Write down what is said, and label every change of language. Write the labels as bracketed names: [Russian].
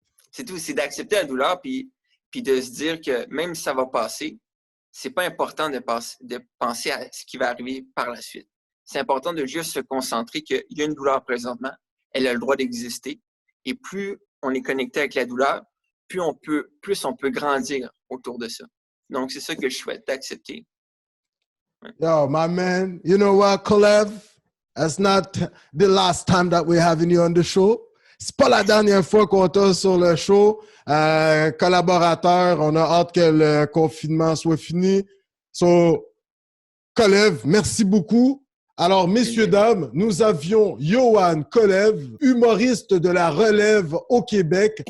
[French] C'est tout, c'est d'accepter la douleur, puis de se dire que même si ça va passer, c'est pas important de penser à ce qui va arriver par la suite. C'est important de juste se concentrer qu'il y a une douleur présentement, elle a le droit d'exister, et plus on est connecté avec la douleur, plus on peut grandir autour de ça. Donc, c'est ça que je souhaite, d'accepter. Ouais. [English] Yo, my man, you know what, Kolev? That's not the last time that we're having you on the show. [French] C'est pas la dernière fois qu'on t'a sur le show. Collaborateur, on a hâte que le confinement soit fini. So, Kolev, merci beaucoup. Alors, messieurs, dames, nous avions Yohan Kolev, humoriste de la relève au Québec.